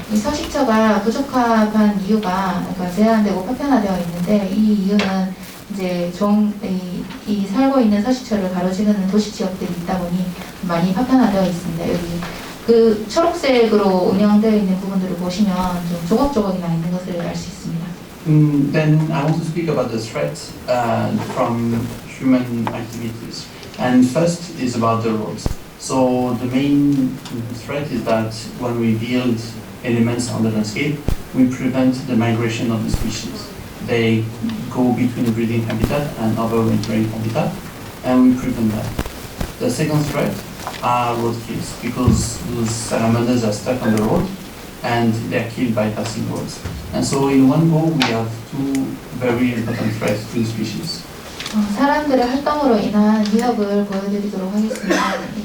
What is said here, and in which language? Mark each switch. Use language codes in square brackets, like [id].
[ko] 이 서식처가 부족한 이유가 제한되고 파편화되어 있는데 이 이유는 이제 이 살고 있는 서식처를 가로지르는 도시 지역들이 있다 보니 많이 파편화되어 있습니다. 여기 그 초록색으로 운영되어 있는 부분들을 보시면 좀 조각조각이 나 있는 것을 알 수 있습니다. [en] Then I want to speak about the threat from human activities. And first is about the roads. So the main threat is that when we build elements on the landscape, we prevent the migration of the species. They go between breeding habitat and overwintering habitat, and we prevent that. The second threat are road kills, because those salamanders are stuck on the road and they're killed by passing roads. And so in one go, we have two very important threats to the species. [ko] 사람들의 활동으로 인한 위협을 보여드리도록 하겠습니다.